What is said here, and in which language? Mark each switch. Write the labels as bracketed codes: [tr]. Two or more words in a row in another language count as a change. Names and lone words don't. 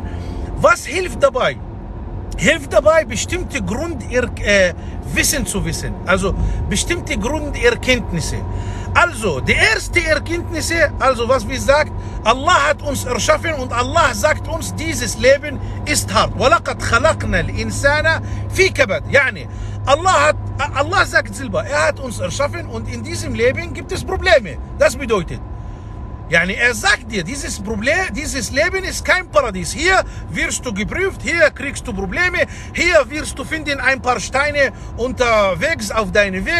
[de] Was hilft dabei? Hilft dabei, bestimmte Grundwissen zu wissen. Also bestimmte Grunderkenntnisse. Also, die erste Erkenntnisse, also was wir sagt, Allah hat uns erschaffen und Allah sagt uns, dieses Leben ist hart. [ar] وَلَقَدْ خَلَقْنَا الْإِنسَانَ فِي كَبَدٍ. [de] Yani, Allah sagt selber, er hat uns erschaffen und in diesem Leben gibt es Probleme. Das bedeutet, yani, er sagt dir, dieses Leben ist kein Paradies. Hier wirst du geprüft, hier kriegst du Probleme, hier wirst du finden ein paar Steine unterwegs auf deinem Weg.